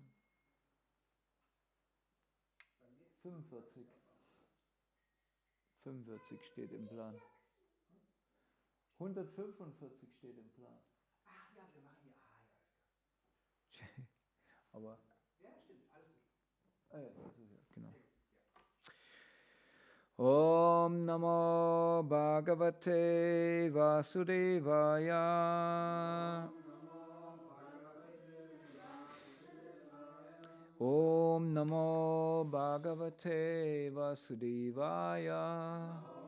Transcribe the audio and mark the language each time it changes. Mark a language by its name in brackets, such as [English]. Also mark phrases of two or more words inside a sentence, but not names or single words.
[German] 45 steht im Plan. 145 steht im Plan. Ach ja, wir machen hier. Ja. Aber. Ja, stimmt, alles gut. Ah ja, das ist ja, genau. [Sanskrit] Om Namo Bhagavate Vasudevaya. Om Namo Bhagavate Vasudevaya.